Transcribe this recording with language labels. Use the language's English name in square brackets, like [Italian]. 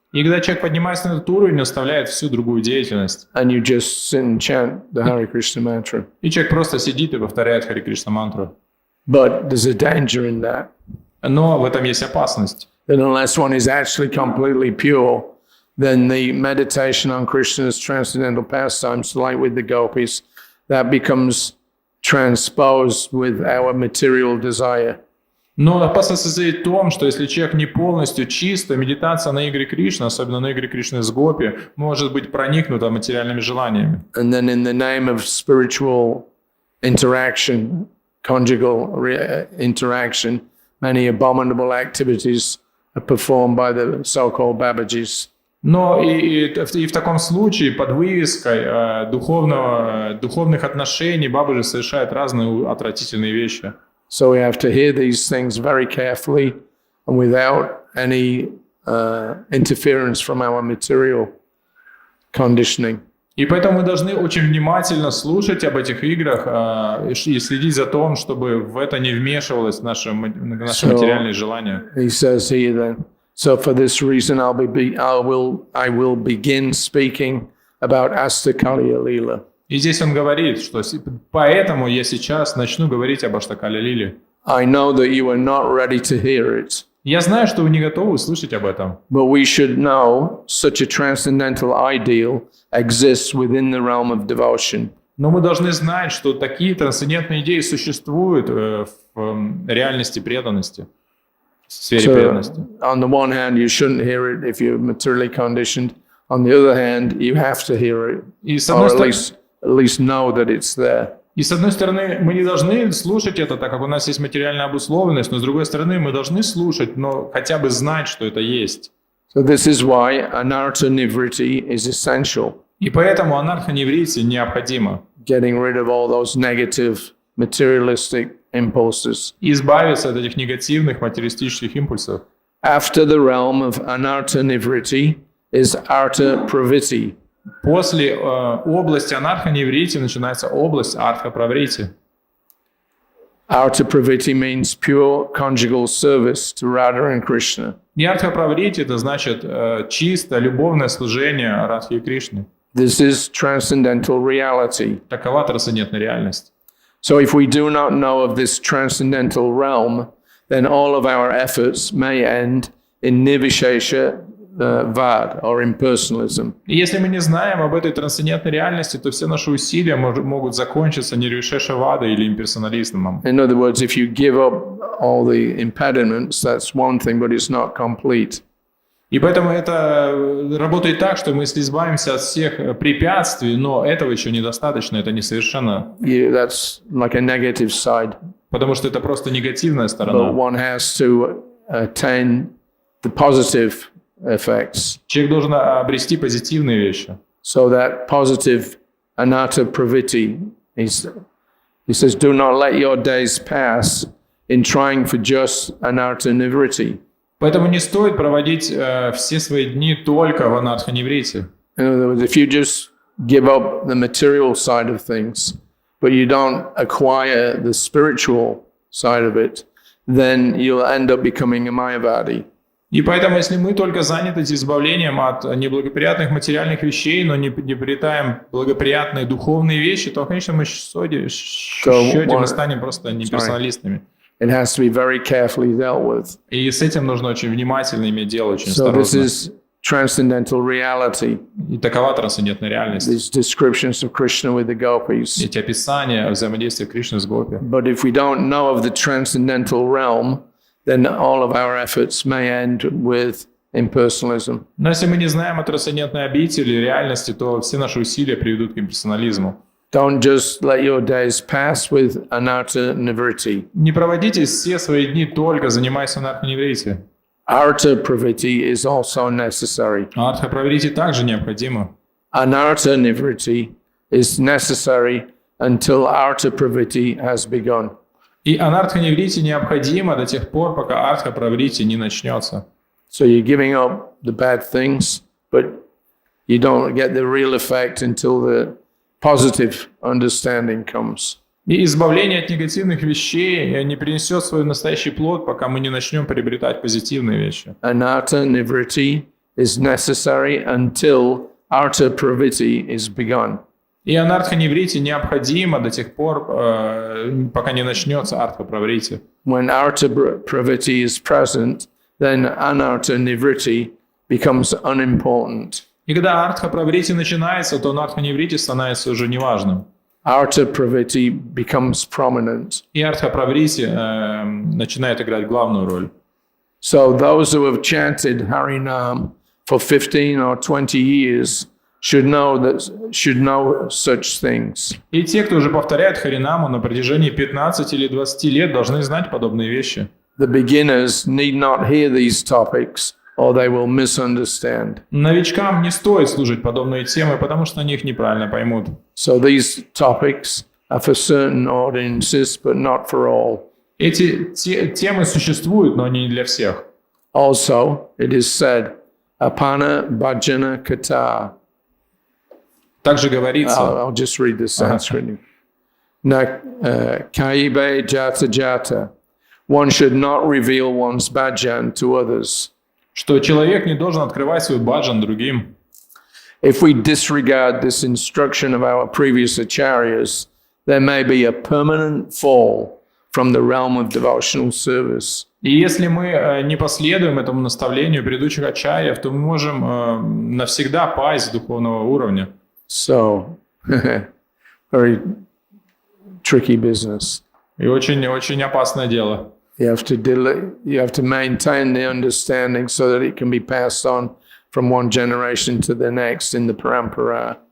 [Russian] И когда человек поднимается на этот уровень, оставляет всю другую деятельность. [English] And you just sit and chant the Hare Krishna mantra. [Russian] И человек просто сидит и повторяет Хари Кришна мантру. [English] But there's a danger in that. [Russian] Но в этом есть опасность. [English] That unless one is actually completely pure, then the meditation on Krishna's transcendental pastimes, like with the gopis, that becomes transposed with our material desire. [Russian] Но опасность состоит в том, что если человек не полностью чист, то медитация на игры Кришны, особенно на игры Кришны с гопи, может быть проникнута материальными желаниями. [English] And then in the name of spiritual interaction, conjugal interaction, many abominable activities are performed by the so-called Babajis. [Russian] Но и в таком случае под вывеской духовных отношений Бабаджи совершает разные отвратительные вещи. [English] So we have to hear these things very carefully and without any interference from our material conditioning. [Russian] И поэтому мы должны очень внимательно слушать об этих играх и следить за тем, чтобы в это не вмешивалось наши материальные желания. [English] He says here then, so for this reason I will begin speaking about Astakalya Leela. [Russian] И здесь он говорит, что поэтому я сейчас начну говорить об Аштакалия Лиле. [English] I know that you are not ready to hear it. [Russian] Я знаю, что вы не готовы слышать об этом. [English] But we should know such a transcendental ideal exists within the realm of devotion. [Russian] Но мы должны знать, что такие трансцендентные идеи существуют в реальности преданности, в сфере преданности. [English] On the one hand, you shouldn't hear it if you're materially conditioned. On the other hand, you have to hear it, or at least know that it's there. [Russian] И с одной стороны, мы не должны слушать это, так как у нас есть материальная обусловленность, но с другой стороны, мы должны слушать, но хотя бы знать, что это есть. [English] So this is why Anartha Nivriti is essential. [Russian] И поэтому анарха-неврити необходимо. [English] Getting rid of all those negative materialistic impulses. [Russian] И избавиться от этих негативных материалистических импульсов. [English] After the realm of anartha nivritti is artha pravritti. [Russian] После области анарха-неврити начинается область артха-праврити. [English] Artha pravritti means pure conjugal service to Radha and Krishna. [Russian] И артха-праврити это значит чисто любовное служение Радхи и Кришне. [English] This is transcendental reality. [Russian] Такова трансцендентная реальность. [English] So if we do not know of this transcendental realm, then all of our efforts may end in nirvishesha vad, or impersonalism. [Russian] И если мы не знаем об этой трансцендентной реальности, то все наши усилия могут закончиться нирвишешавадой или имперсонализмом. [English] In other words, if you give up all the impediments, that's one thing, but it's not complete. [Russian] И поэтому это работает так, что мы если избавимся от всех препятствий, но этого еще недостаточно, это несовершенно. [English] That's like a negative side. [Russian] Потому что это просто негативная [English] But [Russian] сторона. [English] one has to attain the positive effects. [Russian] Человек должен обрести позитивные вещи. [English] So that positive anatta pravritti, he says, do not let your days pass in trying for just anartha nivritti. [Russian] Поэтому не стоит проводить все свои дни только в анарха-неврите. [English] In other words, if you just give up the material side of things, but you don't acquire the spiritual side of it, then you'll end up becoming a Mayavadi. [Russian] И поэтому, если мы только заняты избавлением от неблагоприятных материальных вещей, но не приобретаем благоприятные духовные вещи, то в конечном счете мы станем просто неперсоналистами. [English] It has to be very carefully dealt with. [Russian] И с этим нужно очень внимательно иметь дело, очень [English] So this [Russian] осторожно. [English] is transcendental reality. [Russian] И такова трансцендентная реальность. [English] These descriptions of Krishna with the gopis. [Russian] Эти описания взаимодействия Кришны с гопи. [English] But if we don't know of the transcendental realm, then all of our efforts may end with impersonalism. [Russian] Но если мы не знаем о трансцендентной обители реальности, то все наши усилия приведут к имперсонализму. [English] Don't just let your days pass with anartha nivritti. [Russian] Не проводите все свои дни только занимаясь анарха-неврите. [English] Artha pravritti is also necessary. [Russian] Артха-праврити также необходимо. [English] Anartha nivritti is necessary until artha pravritti has begun. [Russian] И анарха-неврити необходимо до тех пор, пока артха-праврити не начнется. [English] So you're giving up the bad things, but you don't get the real effect until the positive understanding comes. [Russian] И избавление от негативных вещей не принесет свой настоящий плод, пока мы не начнем приобретать позитивные вещи. [English] Anartha nivritti is necessary until artha pravritti is begun. [Russian] И анарха-неврити необходимо до тех пор, пока не начнется артха-праврити. [English] When artha pravritti is present, then anartha nivritti becomes unimportant. [Russian] И когда артха-праврити начинается, то анарха-неврити становится уже неважным. [English] Artha pravritti becomes prominent. [Russian] И артха-праврити начинает играть главную роль. [English] So those who have chanted Harinam for 15 or 20 years should know such things. [Russian] И те, кто уже повторяет Харинаму на протяжении 15 или 20 лет, должны знать подобные вещи. [English] The beginners need not hear these topics, or they will misunderstand. [Russian] Новичкам не стоит слушать подобные темы, потому что они их неправильно поймут. [English] So these topics are for certain audiences, but not for all. [Russian] Эти темы существуют, но они не для всех. [English] Also, it is said, [Bangla] apana bhajana kata. [Russian] Также говорится, [English] I'll just read the Sanskrit. [Bangla] Na kaibe jata jata. [English] One should not reveal one's bhajan to others. [Russian] что человек не должен открывать свой баджан другим. [English] If we disregard this instruction of our previous acharyas, there may be a permanent fall from the realm of devotional service. [Russian] И если мы не последуем этому наставлению предыдущих ачарьев, то мы можем навсегда пасть с духовного уровня. [English] So, very tricky business. [Russian] И очень опасное дело. [English] You have to maintain the understanding so that it can be passed on from one generation to the next in the parampara.